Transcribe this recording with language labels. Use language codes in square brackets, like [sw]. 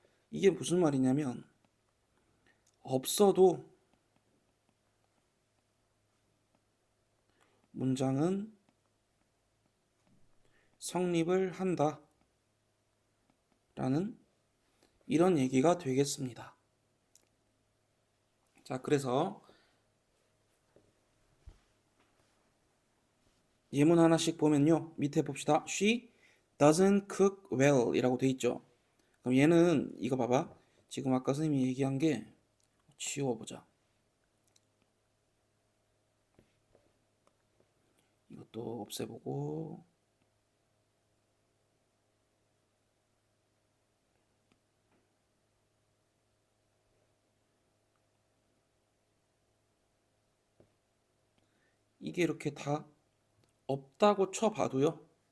[ko] 이게 무슨 말이냐면 없어도 문장은 성립을 한다. 라는 이런 얘기가 되겠습니다. 자, 그래서 예문 하나씩 보면요. 밑에 봅시다. [en] She doesn't cook well [ko] 이라고 돼 있죠. 그럼 얘는 이거 봐봐. 지금 아까 선생님이 얘기한 게 지워보자. 이것도 없애보고 이게 이렇게 다 없다고 쳐봐도요.